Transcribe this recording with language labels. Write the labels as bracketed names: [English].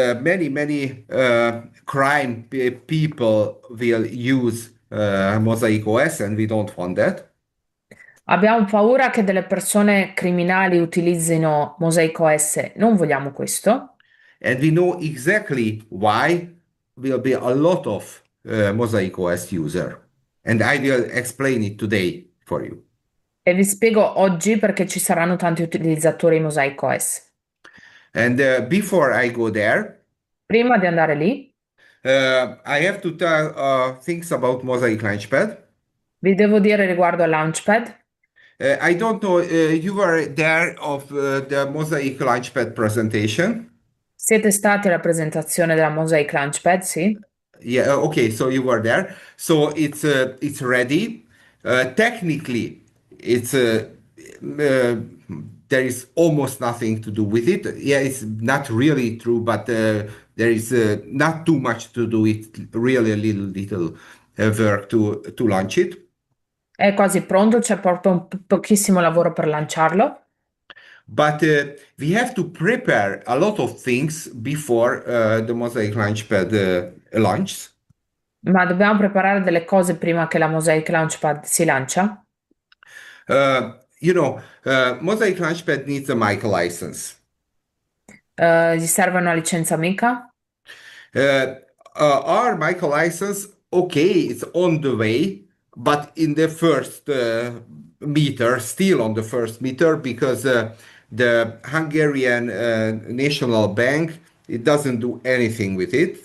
[English] Many crime people will use Mosaic OS, and we don't want that. [Italian] Abbiamo paura che delle persone criminali utilizzino Mosaic OS, non vogliamo questo. [English] And we know exactly why will be a lot of Mosaic OS user. And I will explain it today for you. [Italian] E vi spiego oggi perché ci saranno tanti utilizzatori Mosaic OS. [English] And before I go there, [Italian] Prima di andare lì, [English] I have to tell things about Mosaic Launchpad. [Italian] vi devo dire riguardo al Launchpad. [English] I don't know, you were there of the Mosaic Launchpad presentation. [Italian] Siete stati alla presentazione della Mosaic Launchpad, sì? [English] Yeah, okay, so you were there. So it's ready. Technically, it's there is almost nothing to do with it. Yeah, it's not really true, but there is not too much to do. It's really a little work to launch it. [Italian] È quasi pronto, c'è proprio pochissimo lavoro per lanciarlo, [English] But we have to prepare a lot of things before the Mosaic Launchpad launches. [Italian] ma dobbiamo preparare delle cose prima che la Mosaic Launchpad si lancia. [English] Mosaic Launchpad needs a mic license. [Italian] Gli serve una licenza amica? [English] Uh, our mic license, okay, it's on the way, but in the first meter, still on the first meter, because the Hungarian National Bank, it doesn't do anything with it.